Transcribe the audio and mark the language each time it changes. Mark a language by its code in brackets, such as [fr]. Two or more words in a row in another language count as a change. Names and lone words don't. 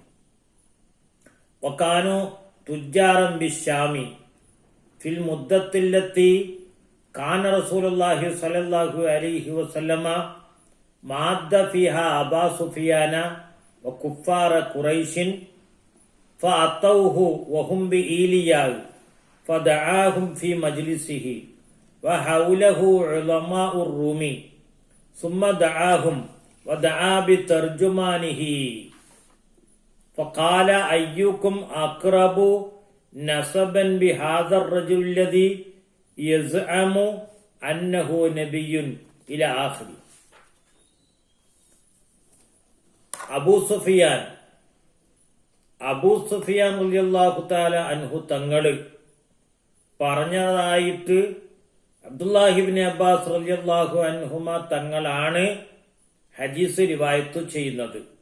[ar] وكانوا تجارا بالشام في المدة التي كان رسول الله صلى الله عليه وسلم ماد فيها أبا سفيان وكفار قريش فأتوه وهم بإيلياء فدعاهم في مجلسه وحوله علماء الروم ثم دعاهم ودعا بترجمانه فقال أيكم أقرب نسبا بهذا الرجل الذي يزعم أنه نبي إلى آخره. [ml] അബൂ സുഫിയാൻ [ar] رضي الله تعالى عنه [ml] തങ്ങള് പറഞ്ഞതായിട്ട് അബ്ദുല്ലാഹി ഇബ്നു അബ്ബാസ് [ar] رضي الله عنهما [ml] തങ്ങളാണ് ഹദീസ് റിവായത്ത് ചെയ്യുന്നത്.